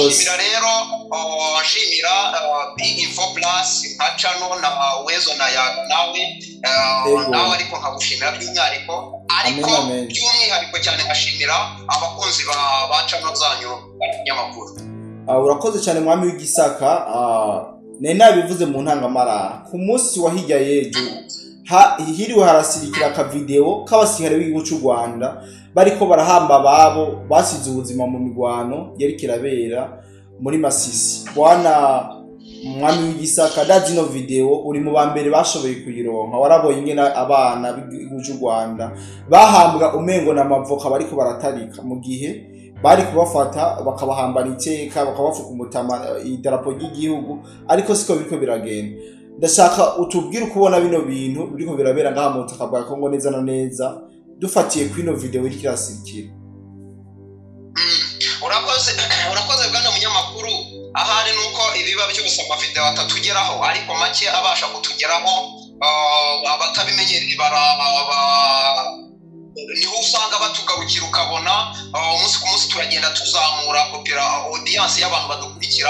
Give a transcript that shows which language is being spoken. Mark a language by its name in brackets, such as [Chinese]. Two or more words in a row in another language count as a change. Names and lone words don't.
[Rundi] ndashimira rero, nshimira B-Info Plus nka channel na Wezo na nawe ariko nkagushimira by'umwihariko, ariko by'umwihariko cyane nkashimira abakunzi ba channel zanyu nyamakuru. Urakoze cyane mwami w'igisaka. Nabivuze mu ntangamara ku munsi wa hirya yejo hiriwe harasirikira ka video k'abasirikare b'igihugu cy'u Rwanda bariko barahamba babo basize ubuzima mu migwano yari kirabera muri Masisi. Bwana mwami w'igisaka, dazi no video uri mu bambere bashoboye kuyironka, waraboye ingene abana b'igihugu cy'u Rwanda bahambwa umengo na mavoka bariko baratarika, mu gihe bari kubafata bakabahambana iteka, bakabafuka umutama idarapo ry'igihugu, ariko siko biriko biragenda. Ndashaka utubwire uko ubona bino bintu biriko birabera ngaha mu butaka bwa Congo neza na neza, dufatiye kwino video iri kirasirikira. Urakoze bwana munyamakuru. Ahari nuko ibiba byose amavideo atatugeraho, ariko make abasha kutugeraho, abatabimenyereye niho usanga batugarukira, ukabona umunsi ku munsi turagenda tuzamura audience y'abantu badukurikira.